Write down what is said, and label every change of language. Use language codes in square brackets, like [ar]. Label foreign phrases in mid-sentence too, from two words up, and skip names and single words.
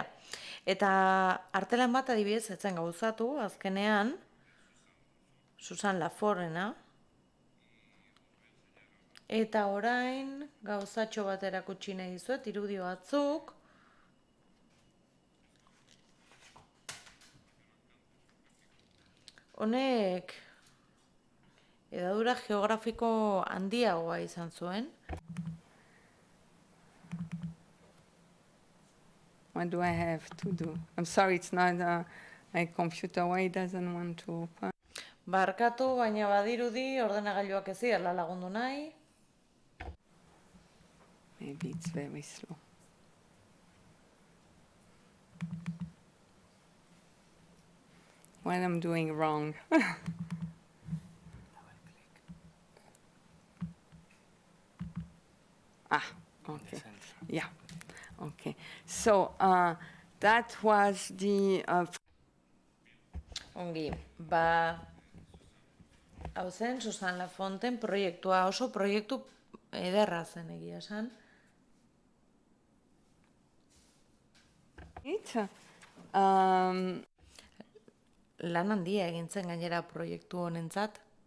[eu] Eta artelan bat adibidez etzen gauzatu, azkenean, Susan Laforrena, eta orain gauzatxo bat erakutsi nahi dizuet, irudio batzuk. Honek hedadura geografiko handiagoa izan zuen. [en] What do I have to do? I'm sorry, it's not my computer. Why it doesn't want to open? [eu] Barkatu, baina badirudi ordenagailuak ez dira lagundu nahi. [en] Maybe it's very slow. What I'm doing wrong. Okay. Yeah. Okay. So that was the. [eu] Ongi, hau zen Susan Lafonten proiektua, oso proiektu ederra zen egia esan. Lan handia egintzen gainera proiektu honentzat.